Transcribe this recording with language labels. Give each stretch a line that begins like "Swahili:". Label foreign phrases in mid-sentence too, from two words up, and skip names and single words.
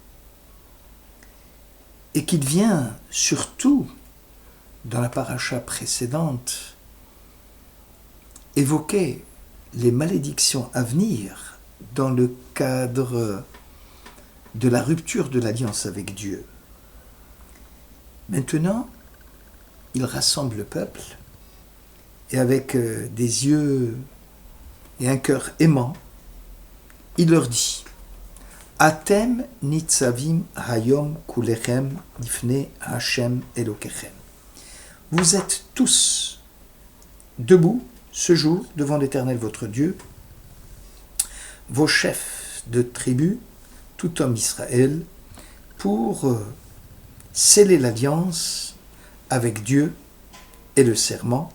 French: et qu'il vient surtout dans la paracha précédente évoquer les malédictions à venir dans le cadre de la rupture de l'alliance avec Dieu. Maintenant, il rassemble le peuple et avec des yeux et un cœur aimant, il leur dit «
Hebrew: אתם נצבים היום כלכם לפני השם אלוקיכם
French: » Vous êtes tous debout ce jour devant l'Éternel votre Dieu, vos chefs de tribu, tout homme Israël, pour sceller l'alliance avec Dieu et le serment.